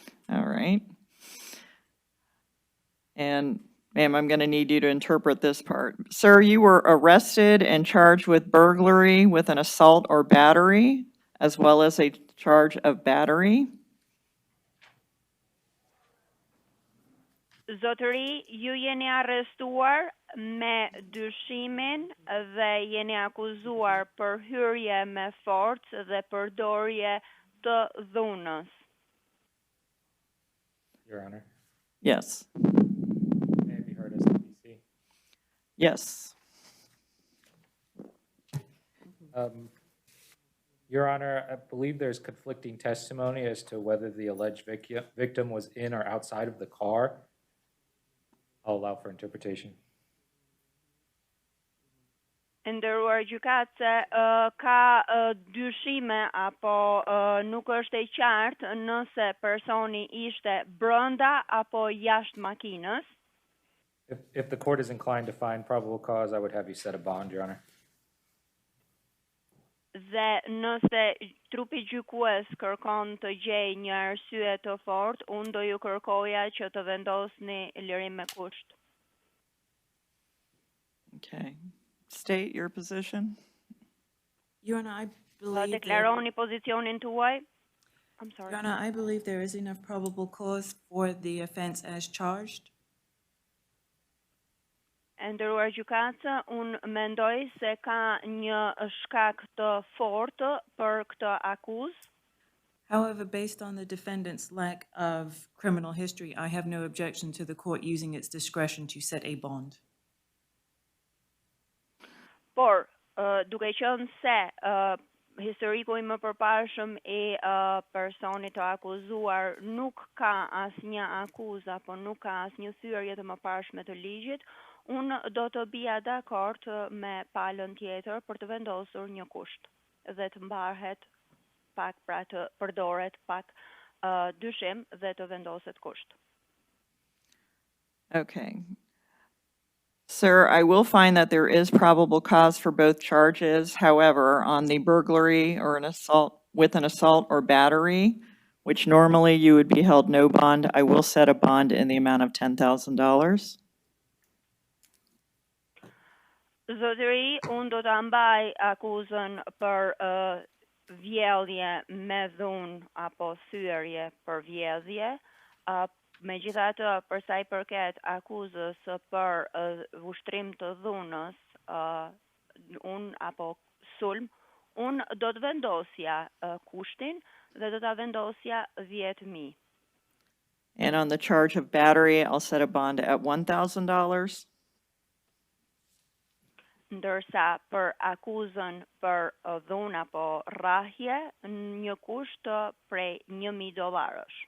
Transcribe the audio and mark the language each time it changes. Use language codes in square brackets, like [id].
[en] All right. And ma'am, I'm going to need you to interpret this part. Sir, you were arrested and charged with burglary with an assault or battery, as well as a charge of battery. [sq] Zotëri, ju jeni arrestuar me dyshimin dhe jeni akuzuar për hyrje me forcë dhe përdorje të dhunës. [en] Your Honor, Yes. may I be heard as the PC? Yes. Your Honor, I believe there's conflicting testimony as to whether the alleged victim was in or outside of the car. I'll allow for interpretation. [sq] Ndëruar gjykatëse, ka dyshime apo nuk është e qartë nëse personi ishte brenda apo jashtë makinës. [en] If the court is inclined to find probable cause, I would have you set a bond, Your Honor. [sq] Dhe nëse trupi gjykues kërkon të gjej një arsye të fortë, unë do ju kërkoja që të vendosni lirim me kusht. [en] Okay. State your position. Your Honor, I [sq] Do [en] believe [sq] deklaroni pozicionin tuaj? I'm sorry. [en] Your Honor, I believe there is enough probable cause for the offense as charged. [sq] Ndëruar gjykatës, unë mendoj se ka një shkak të fortë për këtë akuzë. [en] However, based on the defendant's lack of criminal history, I have no objection to the court using its discretion to set a bond. [sq] Por, duke qenë se historiku i më përparshëm i personit të akuzuar nuk ka asnjë akuzë apo nuk ka asnjë thyrje të mëparshme të ligjit, unë do të bija dakord me palën tjetër për të vendosur një kusht dhe të mbarhet pak, pra të përdoret pak dyshim dhe të vendoset kusht. [en] Okay. Sir, I will find that there is probable cause for both charges. However, on the burglary or an assault with an assault or battery, which normally you would be held no bond, I will set a bond in the amount of $10,000. [sq] Zotëri, unë do të mbaj akuzën për vjedhje me dhunë apo thyrje për vjedhje. Megjithatë, për sa i përket akuzës për ushtrim të dhunës, unë apo sulm, unë do të vendosja kushtin dhe do ta vendosja 10.000. [en] And on the charge of battery, I'll set a bond at $1,000. [sq] Ndërsa për akuzën për dhunë apo rrahje, një kusht prej $1.000.